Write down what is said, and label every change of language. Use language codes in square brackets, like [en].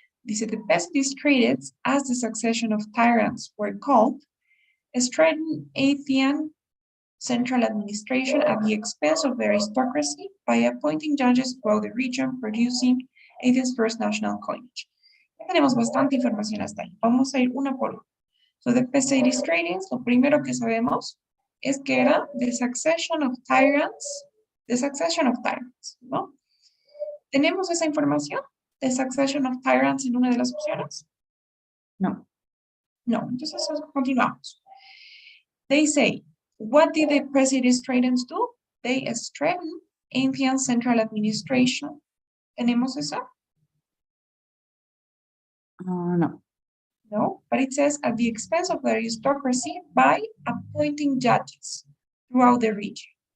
[en] Dice, the Pisidistratids, as the succession of tyrants were called, strengthened Athenian central administration at the expense of the aristocracy by appointing judges throughout the region, producing Athens' first national coinage. [es] Ya tenemos bastante información hasta ahí. Vamos a ir una por una. So, the Pisidistratids, lo primero que sabemos es que era [en] the succession of tyrants, [es] ¿no? ¿Tenemos esa información? [en] The succession of tyrants [es] en una de las opciones? No. No, entonces continuamos. [en] They say, what did the Pisidistratids do? They strengthened Athenian central administration. [es] ¿Tenemos eso? No. [en] No, but it says at the expense of the aristocracy by appointing judges throughout the region.